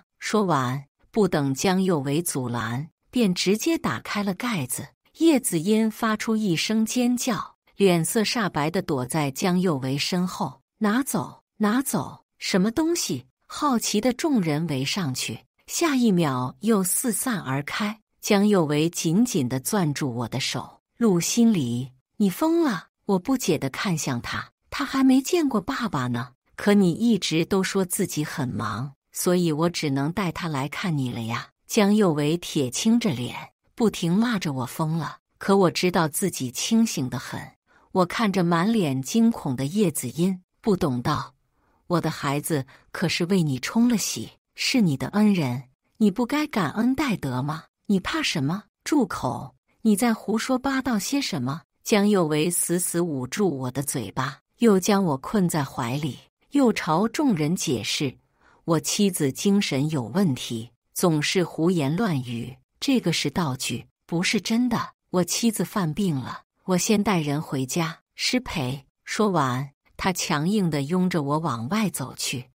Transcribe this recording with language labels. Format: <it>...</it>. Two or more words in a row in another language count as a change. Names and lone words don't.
<zh>說完，不等江幼為阻攔，便直接打開了蓋子。葉子音發出一聲尖叫，臉色煞白地躲在江幼為身後。拿走，拿走！什麼東西？好奇的眾人圍上去，下一秒又四散而開。江幼為緊緊地攥住我的手。陸心裡，你瘋了！我不解地看向他，他還沒見過爸爸呢。可你一直都說自己很忙，所以我只能帶他來看你了呀。江幼為鐵青着臉，不停罵着我瘋了。可我知道自己清醒得很。我看着滿臉驚恐的葉子音，不懂道：我的孩子可是為你沖了喜，是你的恩人，你不該感恩戴德嗎？你怕什麼？住口！你在胡說八道些什麼？江幼為死死捂住我的嘴巴，又將我困在懷裡，又朝眾人解釋：我妻子精神有問題，總是胡言亂語，這個是道具，不是真的。我妻子犯病了，我先帶人回家，失陪。說完，他強硬地擁着我往外走去。</zh>